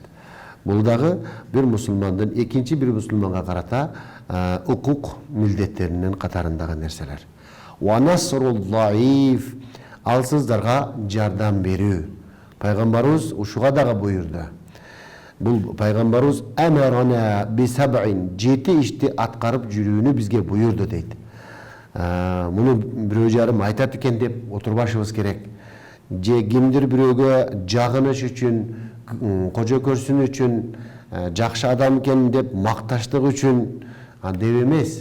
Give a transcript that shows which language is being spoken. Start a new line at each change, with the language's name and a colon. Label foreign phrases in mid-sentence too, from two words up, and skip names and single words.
Kyrgyz: Бул дагы бир мусулмандын экинчи бир мусулманга карата укук милдеттеринин катарындагы нерселер.
Arabic: ونصر الضعيف,
Kyrgyz: алсыздарга жардам берүү. Пайгамбарыбыз ушуга дагы буйрду. Бул пайгамбарыбыз
Arabic: أمرنا بسبع,
Kyrgyz: 7 ишти аткарып жүрүүнү бизге буйрду дейт. Муну бирөө жарым айтат экен деп отурбашыбыз керек. Же кимдир бирөөгө жагыныш үчүн, кожо көрсүн үчүн, жакшы адам экен деп макташтык үчүн деп эмес.